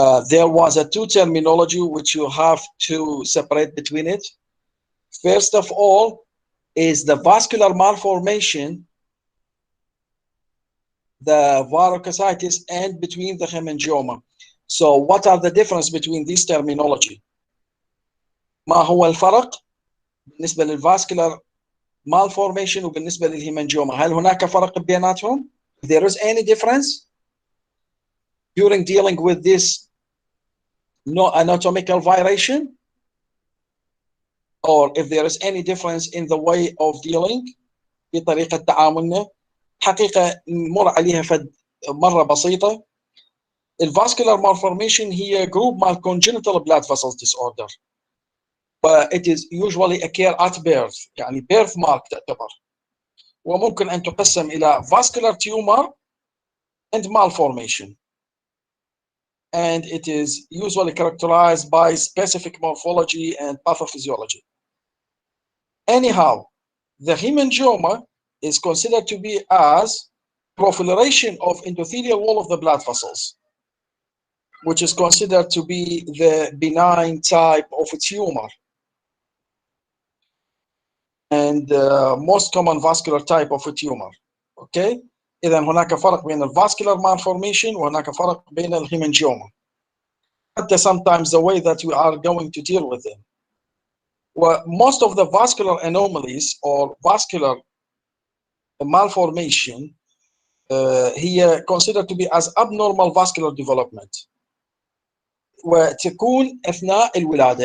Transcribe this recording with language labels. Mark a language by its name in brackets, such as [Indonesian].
[English] There was a two terminology which you have to separate between it. First of all, is the vascular malformation, the varicositis, and between the hemangioma. So what are the difference between these terminology? [Arabic] ما هو الفرق بالنسبة للفاسكولار malformation وبالنسبة للهيمانجيوما؟ هل هناك فرق بيناتهم? [English] If there is any difference during dealing with this anatomical violation, or if there is any difference in the way of dealing [Arabic] في طريقة تعاملنا. حقيقة نمر عليها مرة بسيطة. [English] الفاسكولار malformation هي group مال congenital blood vessels disorder. It is usually occur at birth، [Arabic] يعني birth mark تعتبر. وممكن أن تقسم إلى [English] vascular tumor and malformation. And it is usually characterized by specific morphology and pathophysiology. Anyhow, the hemangioma is considered to be as proliferation of endothelial wall of the blood vessels, which is considered to be the benign type of tumor and most common vascular type of a tumor. Okay? [Arabic] إذا هناك فرق بين vascular malformation وهناك فرق بين الهيمانجيوما. [English] حتى sometimes the way that we are going to deal with them. Well, most of the vascular anomalies or vascular malformation هي considered to be as abnormal vascular development [Arabic] وتكون أثناء الولادة.